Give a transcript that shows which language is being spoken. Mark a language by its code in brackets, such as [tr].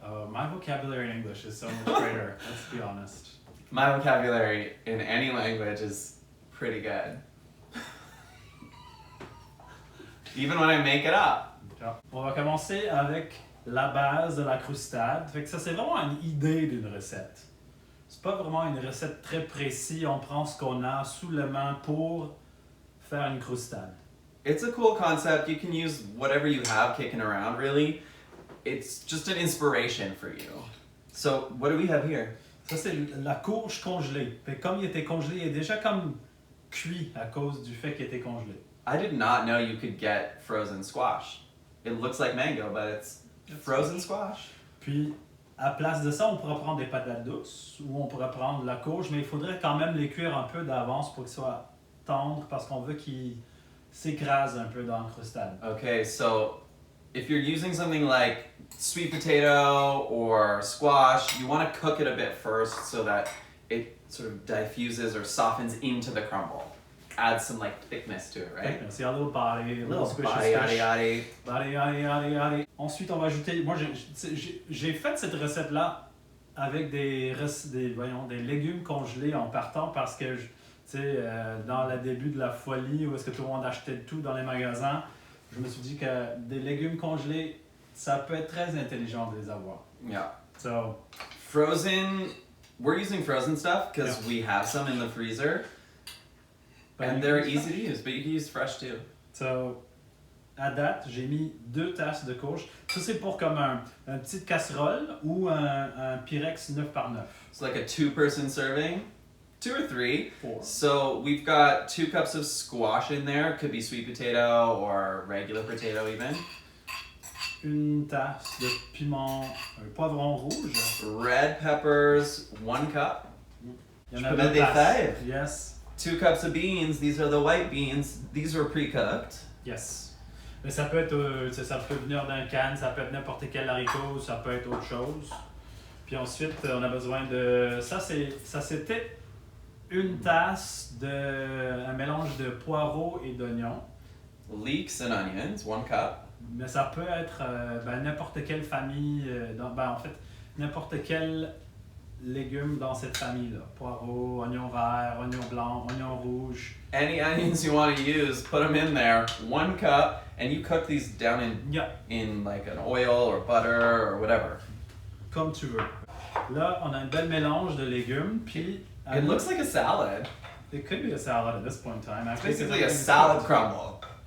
[en] My vocabulary in English is so much greater, let's be honest. My vocabulary in any language is pretty good. Even when I make it up. [fr] On va commencer avec la base de la croustade. Fait que ça, c'est vraiment une idée d'une recette. C'est pas vraiment une recette très précise. On prend ce qu'on a sous la main pour faire une croustade. [en] It's a cool concept. You can use whatever you have kicking around, really. It's just an inspiration for you. So, what do we have here? [fr] Ça, c'est la courge congelée. Fait que comme il était congelé, il est déjà comme cuit à cause du fait qu'il était congelé. [en] I did not know you could get frozen squash. It looks like mango, but it's frozen squash. [fr] Puis, à place de ça, on pourrait prendre des patates douces ou on pourrait prendre la courge, mais il faudrait quand même les cuire un peu d'avance pour qu'ils soient tendres parce qu'on veut qu'ils s'écrasent un peu dans la croustade. [en] Okay, so if you're using something like sweet potato or squash, you want to cook it a bit first so that it sort of diffuses or softens into the crumble. Add some like thickness to it, right? [fr] C'est un [en] little body, a little squish. Body, yaddy, yaddy. Body, yaddy, yaddy, yaddy. [fr] Ensuite, on va ajouter. Moi, j'ai fait cette recette-là avec des légumes congelés en partant parce que, tu sais, dans le début de la folie où est-ce que tout le monde achetait tout dans les magasins, je me suis dit que des légumes congelés, ça peut être très intelligent de les avoir. [en] Yeah. So, Frozen, we're using frozen stuff because we have some in the freezer. And they're easy to use, but you can use fresh too. [fr] So, à date, j'ai mis 2 tasses de courge. Ça, c'est pour comme une petite casserole ou un Pyrex 9x9. [en] It's like a 2-person serving, 2 or 3. 4. So we've got 2 cups of squash in there. Could be sweet potato or regular potato even. [fr] Une tasse de piment, poivron rouge. [en] Red peppers, 1 cup. [fr] Il y en Je a peux 2 mettre des tasses. fèves. [en] Yes. 2 cups of beans. These are the white beans. These were pre-cooked. Yes. [fr] Mais ça peut être, ça peut venir d'un canne, ça peut être n'importe quel haricot, ça peut être autre chose. Puis ensuite, on a besoin de... Ça, c'était une tasse un mélange de poireaux et d'oignons. [en] Leeks and onions, 1 cup. [fr] Mais ça peut être n'importe quelle famille, en fait, n'importe quel légume dans cette famille-là. Poireaux, oignons verts, oignons blancs, oignons rouges. [en] Any onions you want to use, put them in there. 1 cup, and you cook these down in like an oil or butter or whatever. [fr] Comme tu veux. Là, on a un bel mélange de légumes, puis... [en] It looks like a salad. It could be a salad at this point in time. It's basically a salad crumble.